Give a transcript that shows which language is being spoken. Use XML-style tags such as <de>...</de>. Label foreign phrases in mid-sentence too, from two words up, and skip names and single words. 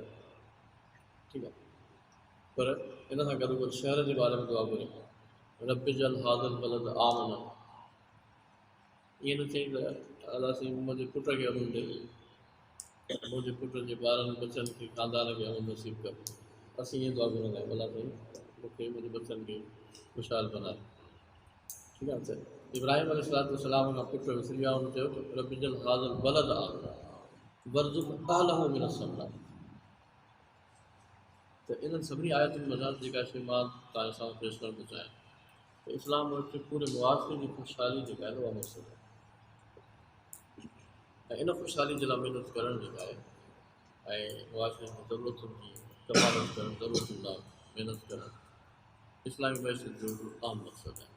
<sd>ठीकु आहे, पर इन सां गॾोगॾु शहर जे बारे में दुआ करे,</sd> <ar>رب اجعل هذا البلد آمنا,</ar> <sd>ईअं न चई त अलाह साईं मुंहिंजे पुट खे अमन ॾे, मुंहिंजे पुट जे ॿारनि बचनि खे ख़ानदान खे अमन नसीब कर। असीं ईअं दुआ घुरंदा आहियूं, अलाह साईं मूंखे मुंहिंजे बचनि खे ख़ुशहाल बनाए। ठीकु आहे, त इब्राहिम अलैहिस्सलाम खां पुटु विसरी विया, हुन चयो त</sd> <ar>رب اجعل هذا البلد آمنا وارزق أهله من الثمرات.</ar> <sd>त इन्हनि सभिनी आयतुनि मज़ा जेका शइ मां तव्हांजे साम्हूं पेश करणु थो चाहियां, त इस्लाम वटि पूरे मुआशरे जी ख़ुशहाली जेका आहे उहा मक़सदु आहे ऐं इन ख़ुशहाली जे लाइ महिनत करणु जेका आहे ऐं मुआशरे जी ज़रूरतुनि जी कफ़ालत करणु ज़रूरतुनि लाइ महिनत करणु इस्लामी मैशत जो आम मक़सदु आहे।</sd>